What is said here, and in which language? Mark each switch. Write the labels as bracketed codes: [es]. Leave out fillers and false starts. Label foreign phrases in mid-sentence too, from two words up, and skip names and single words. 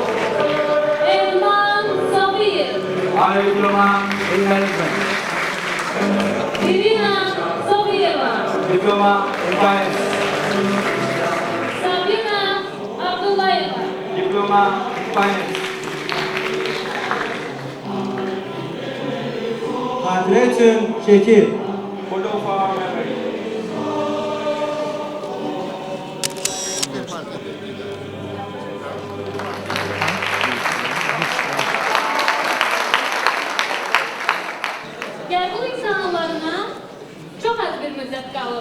[az] Elman Sabiyev. [en] Honor Diploma in Management. [az] Irina Sobiyeva. [en] Diploma in Finance. [az] Sabina Abdullayeva. [en] Diploma in Finance. [az] Xatirə üçün şəkil. [en] Photo for our memory. [az] Qəbul imtahanlarına çox az bir müddət qalır.